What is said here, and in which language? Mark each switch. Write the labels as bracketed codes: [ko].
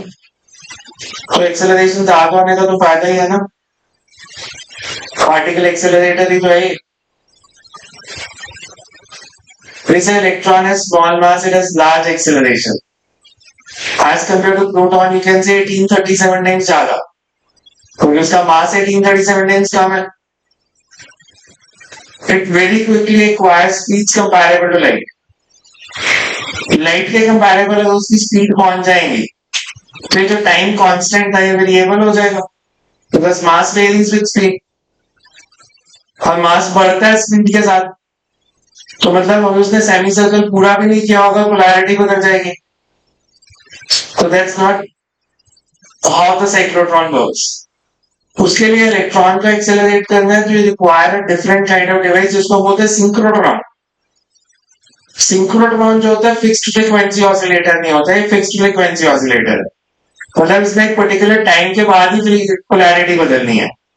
[hi] तो एक्सेलरेशन ज्यादा होने का तो फायदा ही है ना, पार्टिकल एक्सेलरेटर ही तो है। [en] electron है small mass, it has large acceleration as compared to proton, you can say 1837 times ज्यादा, [hi] क्योंकि उसका मास 1837 times कम है। [en] It very quickly acquires speeds comparable to light. [hi] Light के कंपैरेबल अगर उसकी स्पीड पहुंच जाएंगी तो जो टाइम कांस्टेंट था ये वेरिएबल हो जाएगा, because mass varies with speed, और मास बढ़ता है स्पीड के साथ। तो मतलब अगर उसने सेमी सर्कल पूरा भी नहीं किया होगा, पोलैरिटी बदल जाएगी। [en] So that's not how the cyclotron works. [hi] उसके लिए इलेक्ट्रॉन को एक्सेलरेट करना है तो [en] you require a different kind of device, [hi] जिसको बोलते हैं सिंक्रोट्रॉन। सिंक्रोट्रॉन जो होता है फिक्स्ड फ्रीक्वेंसी ऑसिलेटर नहीं होता है, फिक्स्ड फ्रीक्वेंसी ऑसिलेटर है। मतलब इसमें एक पर्टिकुलर टाइम के बाद ही पोलैरिटी बदलनी है।